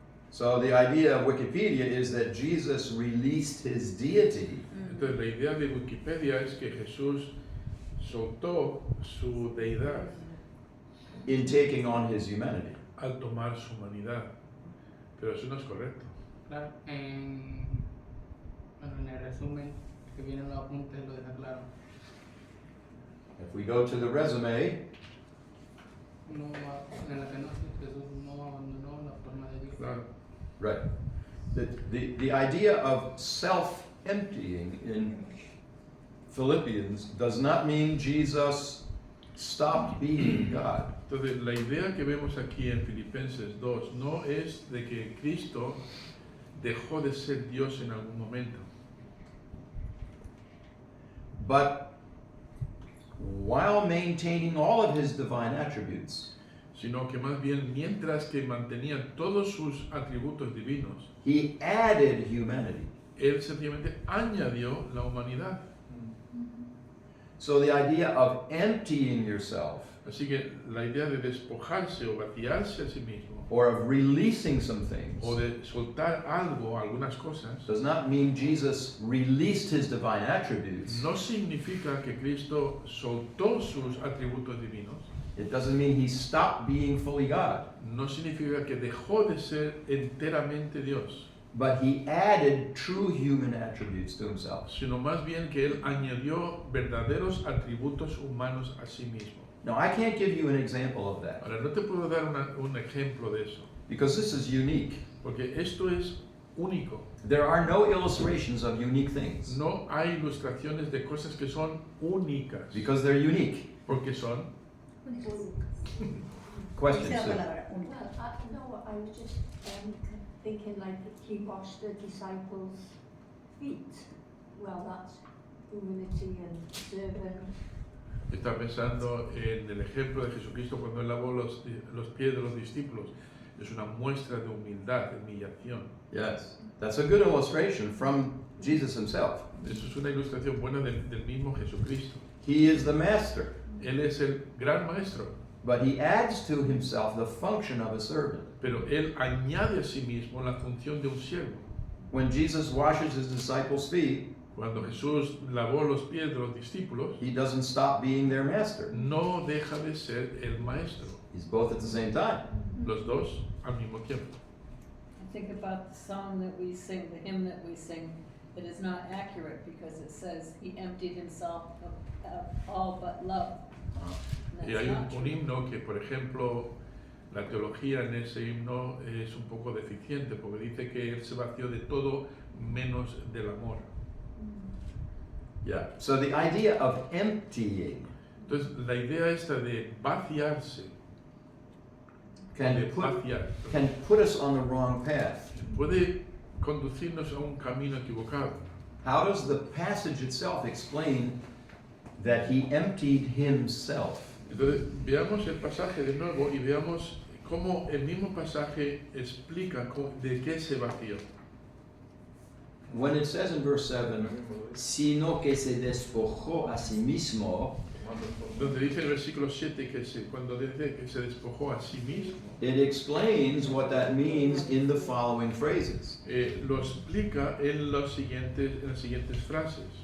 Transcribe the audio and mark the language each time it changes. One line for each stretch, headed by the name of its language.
English: So the idea of Wikipedia is that Jesus released his deity
Spanish: Entonces la idea de Wikipedia es que Jesús soltó su deidad
English: in taking on his humanity.
Spanish: al tomar su humanidad. Pero eso no es correcto. Claro, bueno, en el resumen que viene en los apuntes lo deja claro.
English: If we go to the resume,
Spanish: No, en la kenosis Jesús no abandonó la forma de Dios. Claro.
English: right, the idea of self-emptying in Philippians does not mean Jesus stopped being God.
Spanish: Entonces la idea que vemos aquí en Filipenses 2 no es de que Cristo dejó de ser Dios en algún momento,
English: But while maintaining all of his divine attributes,
Spanish: sino que más bien mientras que mantenía todos sus atributos divinos,
English: he added humanity.
Spanish: Él sencillamente añadió la humanidad.
English: So the idea of emptying yourself
Spanish: Así que la idea de despojarse o vaciarse a sí mismo,
English: or of releasing some things
Spanish: o de soltar algo, algunas cosas,
English: does not mean Jesus released his divine attributes.
Spanish: no significa que Cristo soltó sus atributos divinos,
English: It doesn't mean he stopped being fully God.
Spanish: no significa que dejó de ser enteramente Dios,
English: But he added true human attributes to himself.
Spanish: sino más bien que Él añadió verdaderos atributos humanos a sí mismo.
English: Now, I can't give you an example of that
Spanish: Ahora, no te puedo dar un ejemplo de eso,
English: because this is unique.
Spanish: porque esto es único.
English: There are no illustrations of unique things
Spanish: No hay ilustraciones de cosas que son únicas,
English: because they're unique.
Spanish: porque son.
English: Question,
Spanish: Dice la
English: Sue.
Spanish: palabra única.
English: Well, no, I was just thinking like he washed the disciples' feet. Well, that's humility and serving.
Spanish: Está pensando en el ejemplo de Jesucristo cuando él lavó los pies de los discípulos. Es una muestra de humildad, de humillación.
English: Yes, that's a good illustration from Jesus himself.
Spanish: Eso es una ilustración buena del mismo Jesucristo.
English: He is the master,
Spanish: Él es el gran maestro,
English: but he adds to himself the function of a servant.
Spanish: pero él añade a sí mismo la función de un siervo.
English: When Jesus washes his disciples' feet,
Spanish: Cuando Jesús lavó los pies de los discípulos,
English: he doesn't stop being their master.
Spanish: no deja de ser el maestro.
English: He's both at the same time.
Spanish: Los dos al mismo tiempo.
English: I think about the song that we sing, the hymn that we sing, it is not accurate because it says he emptied himself of all but love. And
Spanish: Y
English: that's
Spanish: hay
English: not
Spanish: un
English: true.
Spanish: himno que, por ejemplo, la teología en ese himno es un poco deficiente porque dice que él se vació de todo menos del amor.
English: Yeah. So the idea of emptying
Spanish: Entonces, la idea esta de vaciarse,
English: can
Spanish: de
English: put,
Spanish: vaciar,
English: can put us on the wrong path.
Spanish: puede conducirnos a un camino equivocado.
English: How does the passage itself explain that he emptied himself?
Spanish: Entonces, veamos el pasaje de nuevo y veamos cómo el mismo pasaje explica de qué se vació.
English: When it says in verse 7,
Spanish: sino que se despojó a sí mismo, Donde dice el versículo 7 que cuando dice que se despojó a sí mismo,
English: it explains what that means in the following phrases.
Spanish: lo explica en las siguientes frases.